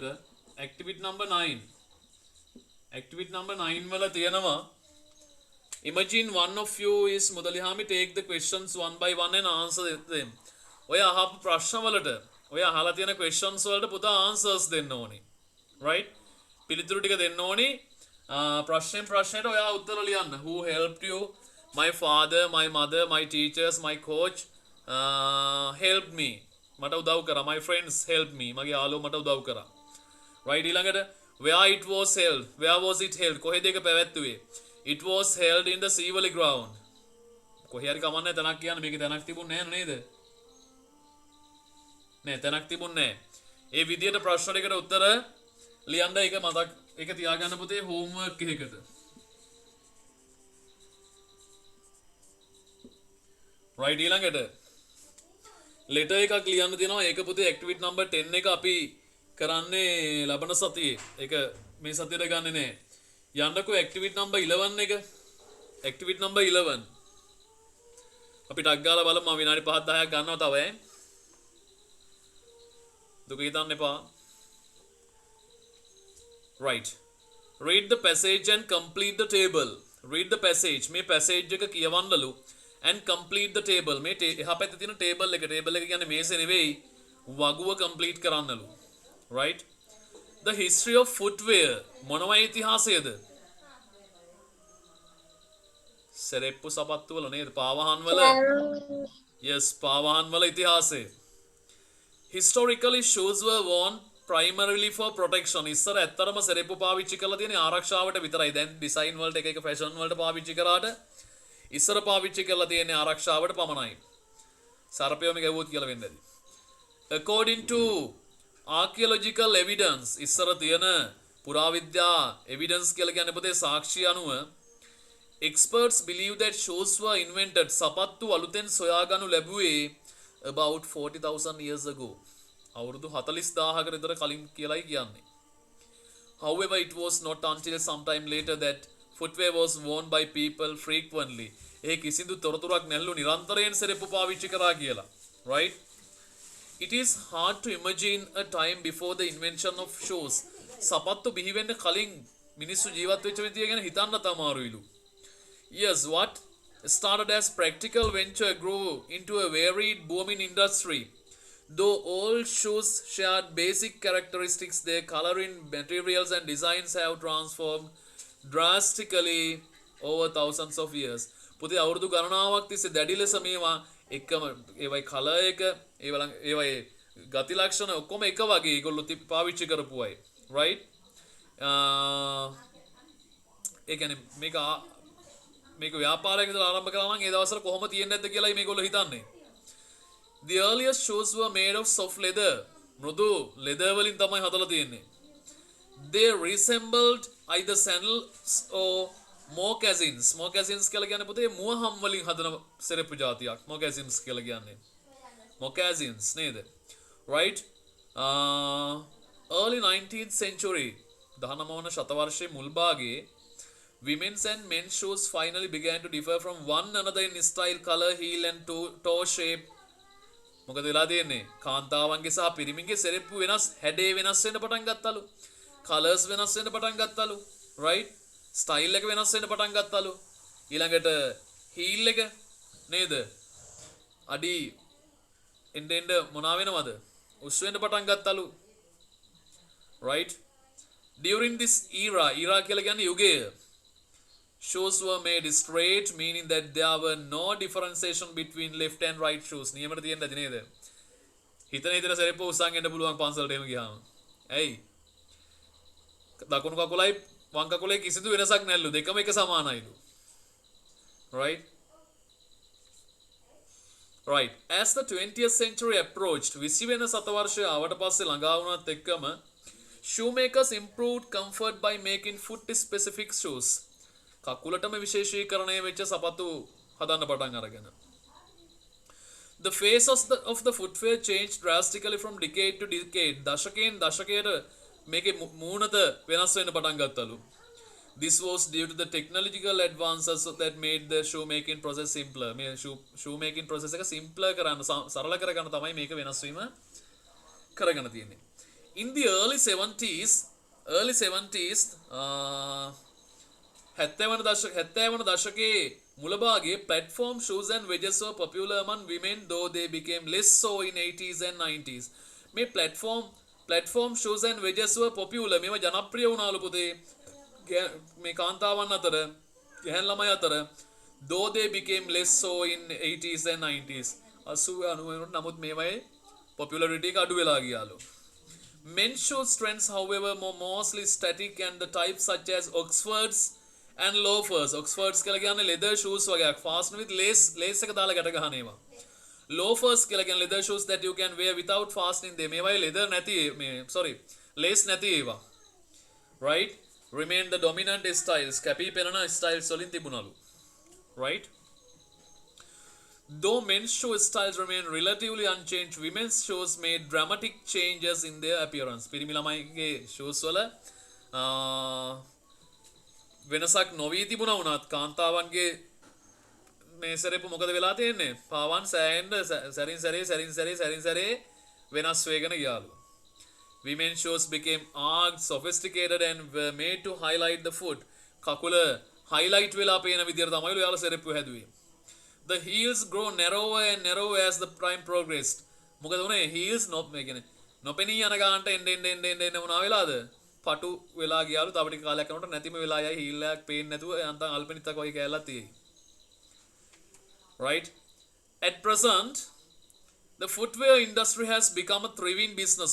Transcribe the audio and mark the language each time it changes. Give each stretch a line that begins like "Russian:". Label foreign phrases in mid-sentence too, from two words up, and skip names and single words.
English: activity number 9
Sinhala: වල තියෙනවා
English: imagine one of you is මුදලිහාමි take the questions one by one and answer them.
Sinhala: ඔය අහපු ප්‍රශ්න වලට ඔය අහලා තියෙන questions වලට පුතා answers දෙන්න ඕනේ. right පිළිතුරු ටික දෙන්න ඕනේ. ප්‍රශ්නෙන් ප්‍රශ්නයට ඔයා උත්තර ලියන්න.
English: who helped you? my father, my mother, my teachers, my coach helped me.
Sinhala: මට උදව් කරා.
English: my friends helped me.
Sinhala: මගේ යාළුවෝ මට උදව් කරා.
English: right ඊළඟට where it was held. where was it held?
Sinhala: කොහෙද ඒක පැවැත්වුවේ?
English: it was held in the Sivali ground.
Sinhala: කොහේ හරි කමන්නේ තැනක් කියන්න. මේකේ තැනක් තිබුණේ නැහැ නේද? නෑ තැනක් තිබුණේ නැහැ. ඒ විදිහට ප්‍රශ්න දෙකට උත්තර ලියන්න. ඒක මතක් ඒක තියාගන්න පුතේ homework එකකට. right ඊළඟට ලෙටර් එකක් ලියන්න තියෙනවා. ඒක පුතේ ඇක්ටිවිටි නම්බර් 10 එක අපි කරන්නේ ලබන සතියේ. ඒක මේ සතියට ගන්නෙ නෑ. යන්නකෝ ඇක්ටිවිටි නම්බර් 11 එක. ඇක්ටිවිටි නම්බර් 11. අපි ටක් ගාලා බලමු. මම විනාඩි 5 10ක් ගන්නවා තව ඈ. දුක හිතන්න එපා. Right.
English: Read the passage and complete the table. Read the passage.
Sinhala: මේ passage එක කියවන්නලු
English: and complete the table.
Sinhala: මේ එහා පැත්තේ තියෙන table එක. table එක කියන්නේ මේසේ නෙවෙයි. වගුව complete කරන්නලු. Right?
English: The history of footwear.
Sinhala: මොනවයි ඉතිහාසයද? සෙරෙප්පු සපත්තු වල නේද? පාවහන් වල. Yes, පාවහන් වල ඉතිහාසය.
English: Historically shoes were worn primarily for protection.
Sinhala: ඉස්සර ඇත්තරම සෙරෙප්පු පාවිච්චි කරලා තියෙන්නේ ආරක්ෂාවට විතරයි. දැන් ඩිසයින් වලට එක ෆැෂන් වලට පාවිච්චි කරාට ඉස්සර පාවිච්චි කරලා තියෙන්නේ ආරක්ෂාවට පමණයි. සර්පයෝම ගැවුවොත් කියලා වෙන්නේ නැති.
English: According to archaeological evidence,
Sinhala: ඉස්සර තියෙන පුරාවිද්‍යා evidence කියලා කියන්නේ පොතේ සාක්ෂි අනුව
English: experts believe that shoes were invented.
Sinhala: සපත්තු අලුතෙන් සොයාගනු ලැබුවේ
English: about 40,000 years ago.
Sinhala: අවුරුදු 40,000කට විතර කලින් කියලායි කියන්නේ.
English: However, it was not until sometime later that footwear was worn by people frequently.
Sinhala: ඒ කිසිදු තොරතුරක් නැල්ලු නිරන්තරයෙන් සෙරෙප්පු පාවිච්චි කරා කියලා. Right?
English: It is hard to imagine a time before the invention of shoes.
Sinhala: සපත්තු බිහි වෙන්න කලින් මිනිස්සු ජීවත් වෙච්ච විදිය ගැන හිතන්න තමාරුයිලු.
English: Yes, what started as practical venture grew into a varied booming industry. Though all shoes shared basic characteristics, their coloring, materials and designs have transformed drastically over thousands of years.
Sinhala: පුතේ අවුරුදු ගණනාවක් තිස්සේ දැඩි ලෙස මේවා එකම ඒවයි කලර් එක ඒවයි ගති ලක්ෂණ ඔක්කොම එක වගේ ඒගොල්ලෝ පාවිච්චි කරපු අය. Right? ඒ කියන්නේ මේක ව්‍යාපාරයක ඉඳලා ආරම්භ කරා නම් ඒ දවස්වල කොහොම තියෙන්නේ නැද්ද කියලායි මේගොල්ලෝ හිතන්නේ.
English: The earliest shoes were made of soft leather.
Sinhala: මෘදු leather වලින් තමයි හදලා තියෙන්නේ.
English: They resembled either sandals or moccasins.
Sinhala: Moccasins කියලා කියන්නේ පුතේ මුවහම් වලින් හදන සෙරෙප්පු జాතියක්. Moccasins කියලා කියන්නේ. Moccasins නේද? Right?
English: Early 19th century
Sinhala: 19ව වන ශතවර්ෂයේ මුල් භාගයේ
English: women's and men's shoes finally began to differ from one another in style, color, heel and toe shape.
Sinhala: මොකද වෙලා තියෙන්නේ? කාන්තාවන්ගේ සහ පිරිමින්ගේ සෙරෙප්පු වෙනස්, හැඩේ වෙනස් වෙන්න පටන් ගත්තලු. කලර්ස් වෙනස් වෙන්න පටන් ගත්තලු. right? ස්ටයිල් එක වෙනස් වෙන්න පටන් ගත්තලු. ඊළඟට heel එක නේද? අඩි එන්න මොනවා වෙනවද? උස් වෙන්න පටන් ගත්තලු. right?
English: During this era
Sinhala: කියලා කියන්නේ යුගය.
English: Shoes were made straight, meaning that there were no differentiation between left and right shoes.
Sinhala: නියමට තියෙන්න ඇති නේද? හිතන සෙරෙප්පු උස්සන් එන්න පුළුවන් පන්සලට එහෙම ගියාම. ඇයි? දකුණු කකුලයි වම් කකුලේ කිසිදු වෙනසක් නැල්ලු. දෙකම එක සමානයිලු. Right? Right.
English: As the 20th century approached,
Sinhala: 20 වෙනි සතවර්ෂය ආවට පස්සේ ළඟා වුණත් එක්කම
English: shoemakers improved comfort by making foot specific shoes.
Sinhala: කකුලටම විශේෂීකරණය වෙච්ච සපතු හදන්න පටන් අරගෙන.
English: The face of the footwear changed drastically from decade to decade.
Sinhala: දශකයෙන් දශකයට මේකේ මූණත වෙනස් වෙන්න පටන් ගත්තලු.
English: This was due to the technological advances that made the shoemaking process simpler.
Sinhala: මේ
English: shoemaking process
Sinhala: එක simpler කරන්න සරල කරගන්න තමයි මේක වෙනස් වීම කරගෙන තියෙන්නේ.
English: In the early 70s
Sinhala: 70 වන දශකයේ මුල භාගයේ
English: platform shoes and wedges were popular among women, though they became less so in 80s and 90s. මේ platform shoes and wedges were popular.
Sinhala: මේවා ජනප්‍රිය වුණාලු පුතේ මේ කාන්තාවන් අතර, ගැහැණු ළමයි අතර,
English: though they became less so in 80s and 90s.
Sinhala: 80 90 නමුත් මේවායේ popularity එක අඩු වෙලා ගියාලු.
English: Men's shoes trends, however, more mostly static, and the types such as Oxfords and loafers.
Sinhala: Oxfords කියලා කියන්නේ
English: leather shoes
Sinhala: වගේක්,
English: fastened with lace
Sinhala: එක දාලා ගැට ගන්න ඒවා.
English: Loafers
Sinhala: කියලා කියන්නේ
English: leather shoes that you can wear without fastening them.
Sinhala: මේවායේ leather නැති lace නැති ඒවා. Right?
English: Remain the dominant styles.
Sinhala: කැපී පෙනෙන styles වලින් තිබුණලු. Right?
English: Though men's show styles remain relatively unchanged, women's shows made dramatic changes in their appearance.
Sinhala: පිරිමි ළමයිගේ shows වල වෙනසක් නොවී තිබුණා වුණත් කාන්තාවන්ගේ මේ සැරේපු මොකද වෙලා තියෙන්නේ? පාවන් සෑහෙන්න සැරින් සැරේ වෙනස් වෙගෙන ගියාලු.
English: Women's shows became arg sophisticated and were made to highlight the foot.
Sinhala: කකුල highlight වෙලා පේන විදියට තමයිලු යාළ සෙරෙප්පු හැදුවේ.
English: The heels grow narrower and narrower as the time progressed.
Sinhala: මොකද උනේ heels නොපෙනී යන ගානට එන්න මොනවා වෙලාද? පටු වෙලා ගියාලු. තව ටික කාලයක් යනකොට නැතිම වෙලා යයි heel එකක් පේන්නේ නැතුව යන්තම් අල්පෙනිත්තක් වගේ කෑල්ලක් තියෙයි. Right?
English: At present, the footwear industry has become a thriving business.